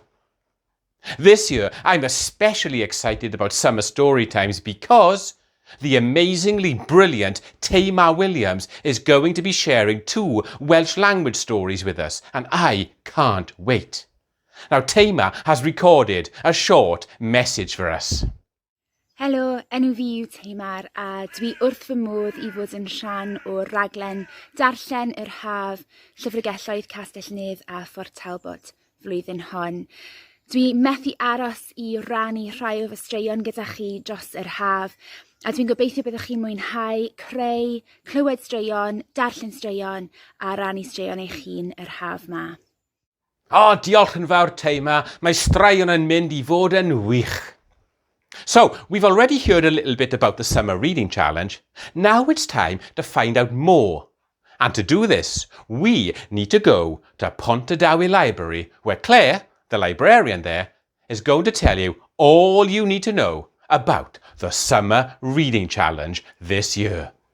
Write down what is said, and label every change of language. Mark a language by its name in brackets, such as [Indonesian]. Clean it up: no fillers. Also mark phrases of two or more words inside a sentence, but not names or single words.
[English] This year, I'm especially excited about summer story times because the amazingly brilliant Tamar Williams is going to be sharing 2 Welsh language stories with us, and I can't wait. Now, Tamar has recorded a short message for us. [Welsh] Helo, enw fi yw Tamar a dwi wrth fy modd I fod yn rhan o'r raglen Darllen yr Haf, Llyfrgelloedd Castell Nedd a Fort Talbot flwyddyn hon. Dwi methu aros I rannu rhai o fy straeon gyda chi dros yr haf a dwi'n gobeithio byddwch chi'n mwynhau creu, clywed straeon, darllen straeon a rannu straeon eich hun yr haf ma. Diolch yn fawr Tamar, mae straeon yn mynd I fod yn wych. [English] So, we've already heard a little bit about the Summer Reading Challenge. Now it's time to find out more. And to do this, we need to go to Pontardawe Library, where Claire, the librarian there, is going to tell you all you need to know about the Summer Reading Challenge this year.